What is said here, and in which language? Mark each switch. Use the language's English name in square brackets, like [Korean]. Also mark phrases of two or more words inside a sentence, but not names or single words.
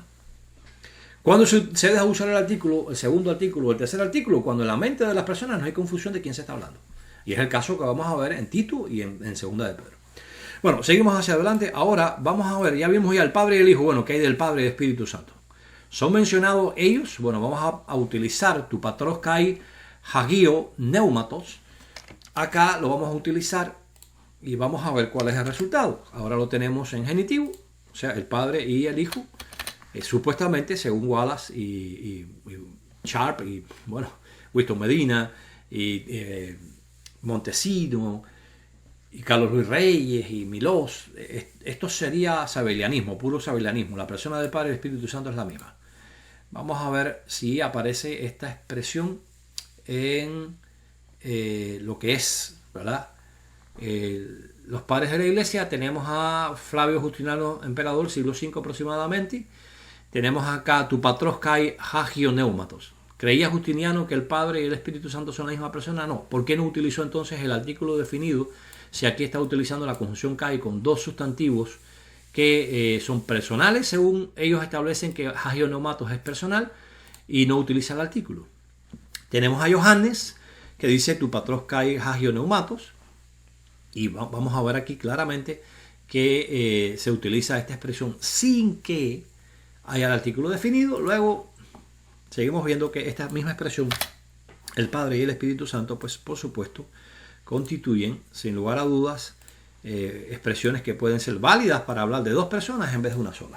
[Spanish] Cuando se deja usar el artículo, el segundo artículo o el tercer artículo, cuando en la mente de las personas no hay confusión de quién se está hablando. Y es el caso que vamos a ver en Tito y en Segunda de Pedro. Bueno, seguimos hacia adelante. Ahora vamos a ver, ya vimos ya el Padre y el Hijo. Bueno, ¿qué hay del Padre y del Espíritu Santo? ¿Son mencionados ellos? Bueno, vamos a utilizar [Greek] τοῦ πατρὸς καὶ ἁγίου πνεύματος. [Spanish] Acá lo vamos a utilizar y vamos a ver cuál es el resultado. Ahora lo tenemos en genitivo, o sea, el Padre y el Hijo. Supuestamente, según Wallace y Sharp y, bueno, Winston Medina y Montesino y Carlos Ruiz Reyes y Milós, esto sería sabelianismo, puro sabelianismo. La persona del Padre y el Espíritu Santo es la misma. Vamos a ver si aparece esta expresión en lo que es, ¿verdad? Los padres de la Iglesia. Tenemos a Flavio Justiniano, emperador, siglo V aproximadamente. Tenemos acá [Greek] τοῦ πατρὸς καὶ ἁγίου πνεύματος. [Spanish] ¿Creía Justiniano que el Padre y el Espíritu Santo son la misma persona? No. ¿Por qué no utilizó entonces el artículo definido si aquí está utilizando la conjunción kai con dos sustantivos que son personales, según ellos establecen que [Greek] ἁγίου πνεύματος [Spanish] es personal, y no utiliza el artículo? Tenemos a Johannes, que dice [Greek] τοῦ πατρὸς καὶ ἁγίου πνεύματος, [Spanish] y vamos a ver aquí claramente que se utiliza esta expresión sin que haya el artículo definido. Luego seguimos viendo que esta misma expresión, el Padre y el Espíritu Santo, pues por supuesto constituyen sin lugar a dudas expresiones que pueden ser válidas para hablar de dos personas en vez de una sola.